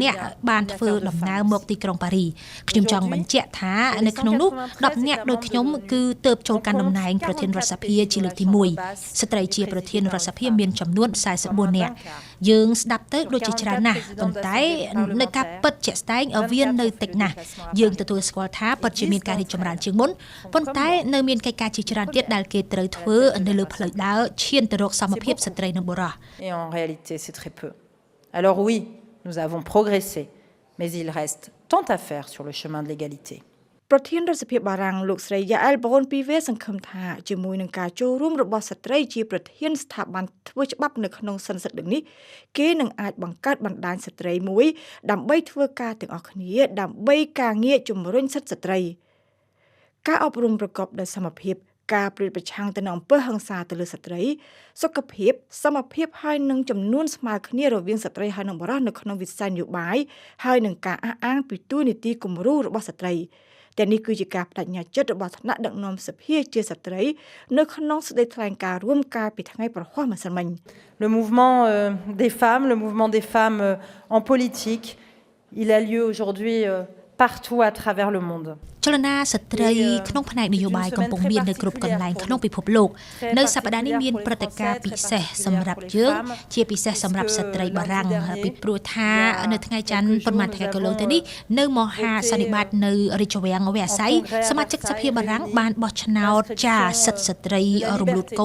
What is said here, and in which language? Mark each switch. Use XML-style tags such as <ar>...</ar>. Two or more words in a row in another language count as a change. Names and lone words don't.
<km>នាក់បានធ្វើដំណើរមកទីក្រុងប៉ារីខ្ញុំចង់បញ្ជាក់ថានៅក្នុងនោះ10នាក់ដូចខ្ញុំគឺទើបចូលកាន់តំណែងប្រធានរដ្ឋសភាជាលើកទី1ស្ត្រីជាប្រធានរដ្ឋសភាមានចំនួន44នាក់យើងស្ដាប់ទៅដូចជាច្រើនណាស់ប៉ុន្តែនៅការពិតជាក់ស្ដែងវានៅតិចណាស់យើងទទួលស្គាល់ថាពិតជាមានការរីកចម្រើនជាងមុនប៉ុន្តែនៅមានកិច្ចការជាច្រើនទៀតដែលគេត្រូវធ្វើនៅលើផ្លូវដើរឈានទៅរកសមភាពស្ត្រីនិងបុរស</km> <fr>Et en réalité c'est très peu. Alors oui, nous avons progressé, mais il reste tant à faire sur le chemin de l'égalité.</fr> <km>ប្រធានរដ្ឋសភាបារាំងលោកស្រីយ៉ាអែលបូនពីវេសង្ឃឹមថាជាមួយនឹងការចូលរួមរបស់ស្ត្រីជាប្រធានស្ថាប័នធ្វើច្បាប់នៅក្នុងសន្និសីទលើក នេះគេនឹងអាចបង្កើតបណ្ដាញស្ត្រីមួយដើម្បីធ្វើការទាំងអស់គ្នាដើម្បីការងារជំរុញសិទ្ធិស្ត្រីការអប់រំប្រកបដោយសមភាពការប្រយុទ្ធប្រឆាំងទៅនឹងអំពើហិង្សាទៅលើស្ត្រីសុខភាពសមភាពហើយនឹងចំនួនស្មើគ្នារវាងស្ត្រីហើយនិងបុរសនៅក្នុងវិស័យនយោបាយហើយនឹងការអះអាងពីទួនាទីគំរូរបស់ស្ត្រីតែនេះគឺជាការបដិញ្ញាចិត្តរបស់ថ្នាក់ដឹកនាំសភាជាស្ត្រីនៅក្នុងសេចក្តីថ្លែងការណ៍រួមកាលពីថ្ងៃប្រហ័សម្សិលមិញ</km> <fr>Le mouvement des femmes, le mouvement des femmes en politique, il a lieu aujourd'hui partout à travers le monde.</fr> <km>ចលនាស្ត្រីក្នុងផ្នែកនយោបាយកំពុងមាននៅគ្រប់កន្លែងក្នុងពិភពលោកនៅសប្តាហ៍នេះមានព្រឹត្តិការណ៍ពិសេសសម្រាប់យើងជាពិសេសសម្រាប់ស្ត្រីបារាំងពីព្រោះថានៅថ្ងៃច័ន្ទ ប៉ុន្មានថ្ងៃកន្លងទៅនេះនៅមហាសន្និបាតនៅរាជវាំងវ៉េអាស័យសមាជិកសភាបារាំងបានបោះឆ្នោតចារសិទ្ធិស្ត្រីរំលូតកូ</km>